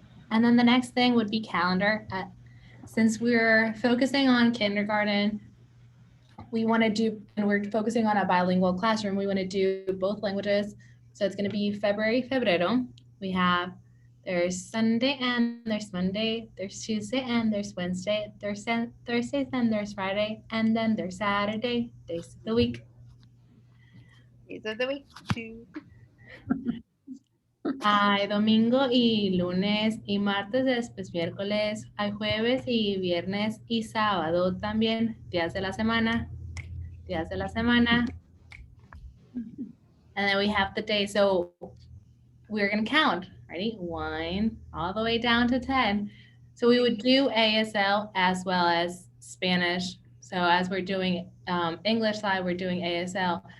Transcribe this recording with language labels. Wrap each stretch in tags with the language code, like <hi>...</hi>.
<en>And then the next thing would be calendar. Since we're focusing on kindergarten, we want to do, and we're focusing on a bilingual classroom, we want to do both languages. So it's going to be febrero. We have, there's Sunday and there's Monday, there's Tuesday and there's Wednesday, there's Thursdays and there's Friday, and then there's Saturday, days of the week. Days of the week too.</en> <es>Hay domingo y lunes y martes, después miércoles, hay jueves y viernes y sábado también, días de la semana.</es> <en>And then we have the day, so we're gonna count, ready? 1 all the way down to 10. So we would do ASL as well as Spanish. So as we're doing English side, we're doing ASL.</en>